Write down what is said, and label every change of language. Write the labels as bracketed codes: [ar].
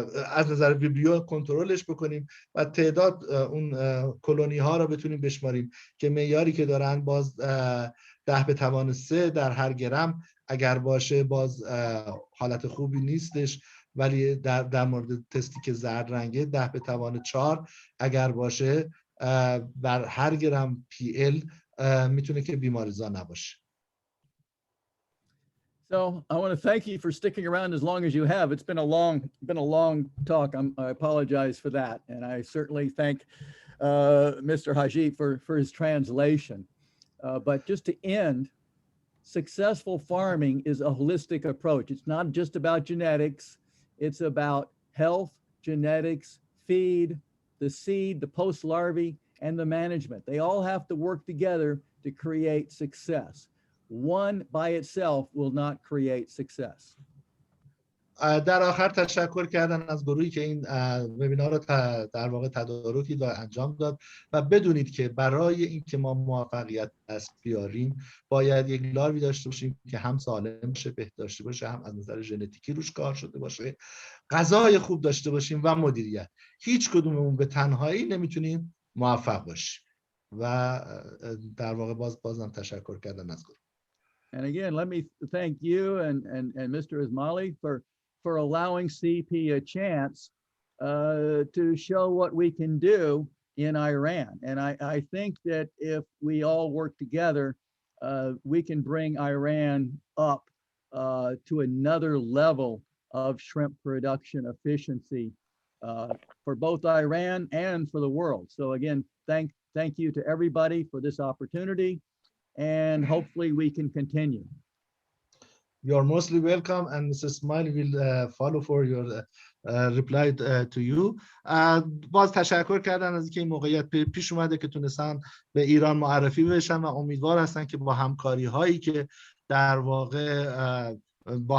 [fa] از نظر ویبریو کنترلش بکنیم و تعداد اون کلونی ها رو بتونیم بشماریم که معیاری که دارن باز 10⁻³ در هر گرم اگر باشه باز حالت خوبی نیستش، ولی در مورد تستی که زرد رنگه 10⁻⁴ اگر باشه بر هر گرم PL میتونه که بیماریزا نباشه. [en] So I want to thank you for sticking around as long as you have. It's been a long talk. I apologize for that, and I certainly thank Mr. Haji for his translation. But just to end, successful farming is a holistic approach. It's not just about genetics. It's about health, genetics, feed, the seed, the post larvae, and the management. They all have to work together to create success. One by itself will not create success. [fa] در آخر تشکر کردن از گروهی که این وبینار رو در واقع تدارکی انجام داد و بدونید که برای اینکه ما موفقیت دست بیاریم باید یک لاروی داشته باشیم که هم سالم باشه، بهداشته باشه، هم از نظر ژنتیکی روش کار شده باشه، غذای خوب داشته باشیم و مدیریت. هیچ کدوممون به تنهایی نمیتونیم موفق باشیم و در واقع بازم تشکر کردن از گروه. [en] And again, let me thank you and Mr. Ismaili for allowing CP a chance to show what we can do in Iran. And I think that if we all work together, we can bring Iran up to another level of shrimp production efficiency for both Iran and for the world. So again, thank you to everybody for this opportunity, and hopefully we can continue. You are mostly welcome, and Mr. Smiley will follow for your reply to you. [fa] باز تشکر کردن از اینکه این موقعیت پیش اومده که تونستن به ایران معرفی بشن و امیدوار هستن که با همکاری هایی که در واقع با